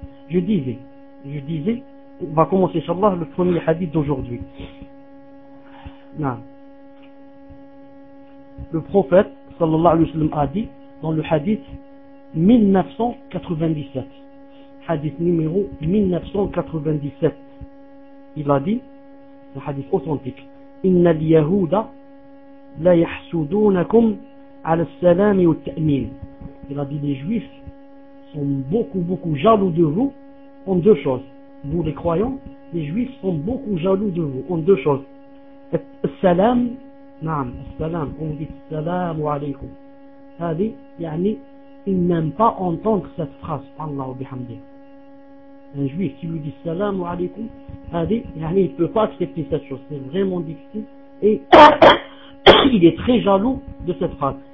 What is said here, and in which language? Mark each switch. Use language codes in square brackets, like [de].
[fr] Je disais, on va commencer sur le premier hadith d'aujourd'hui. Non. Le prophète, sallallahu alayhi wa sallam, a dit dans le hadith 1997. Hadith numéro 1997. Il a dit, le hadith authentique, [ar] إن اليهود لا يحسدونكم على السلام والتأمين. [fr] Il a dit les juifs sont beaucoup beaucoup jaloux de vous en deux choses. Vous les croyants, les juifs sont beaucoup jaloux de vous en deux choses. [ar] السلام, نعم, السلام, [fr] on dit [ar] السلام عليكم. هذه يعني [fr] ils n'aiment pas entendre cette phrase. Allah bihamdi. Un juif qui lui dit salam alaykoum, il ne peut pas accepter cette chose. C'est vraiment difficile. Et il est très jaloux de cette phrase.